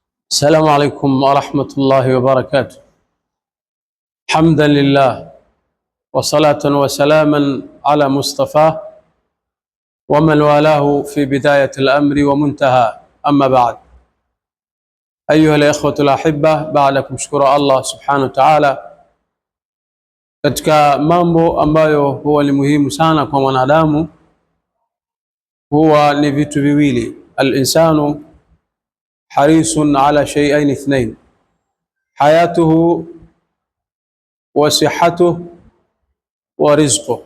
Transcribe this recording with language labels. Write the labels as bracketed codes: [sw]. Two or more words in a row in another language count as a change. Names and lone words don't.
[ar] السلام عليكم ورحمة الله وبركاته. حمدا لله وصلاة وسلاما على مصطفى ومن والاه في بداية الأمر ومنتهى. أما بعد، أيها الإخوة الأحبة، بعدكم شكر الله سبحانه وتعالى [sw] katika mambo ambayo huwa ni muhimu sana kwa mwanadamu huwa ni vitu viwili. [ar] الإنسان حريص على شيئين اثنين حياته وصحته ورزقه.